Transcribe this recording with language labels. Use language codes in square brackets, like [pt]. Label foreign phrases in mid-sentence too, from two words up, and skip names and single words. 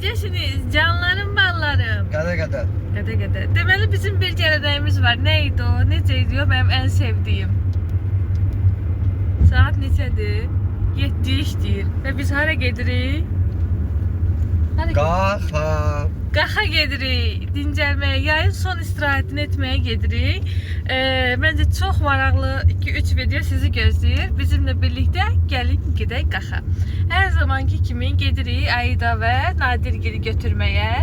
[tr] Hepiniz canlarım ballarım. [az] Qada. Qada. Deməli bizim bir gələdəyimiz var. [tr] Neydi o? Necə diyor? Benim en sevdiğim. [az] Saat neçədir? 7 işləyir. Və biz hara gedirik? Qaxa gedirik. Dincəlməyə, yayın son istirahətini etməyə gedirik. Məncə çox maraqlı 2-3 video sizi gözləyir. Bizimlə birlikdə gəlin gedək Qaxa. Hər zamanki kimi gedirik Aida və Nadirgili götürməyə.